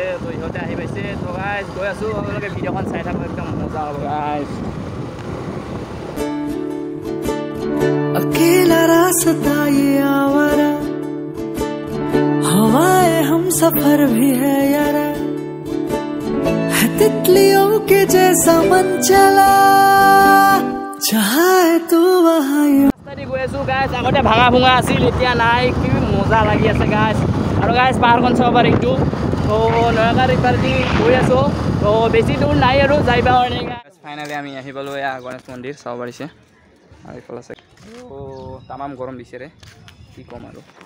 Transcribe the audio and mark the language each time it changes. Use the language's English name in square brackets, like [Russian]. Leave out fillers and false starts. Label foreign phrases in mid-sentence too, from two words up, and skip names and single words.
[Assamese] তো ইহঁতে আহি পাইছে। তো গাইজ গৈ আছোঁ, আপোনালোকে ভিডিঅ'খন চাই থাকক, একদম মজা হ'ব গাইজ। [Hindi] अकेला रास्ता ये आवारा, हवाएं हम सफर भी है यारा, है तितलियों के जैसा मन चला, जहाँ है तू वहाँ [Assamese] গৈ আছোঁ গাইজ। আগতে ভাঙা ভুঙা আছিল, এতিয়া নাই। কি মজা লাগি আছে গাইজ। আৰু গাইজ পাহাৰখন চাব পাৰে এইটো। তো নয়াগাঁৱৰ ইফালেদি গৈ আছোঁ। তো বেছি দূৰ নাই আৰু যাই পাওঁ এনেকৈ গাইজ। ফাইনেলি আমি আহি পালোঁ এয়া গণেশ মন্দিৰ, চাব পাৰিছে। আৰু এইফালে আছে তামাম গৰম দিছে ৰে, কি ক'ম আৰু।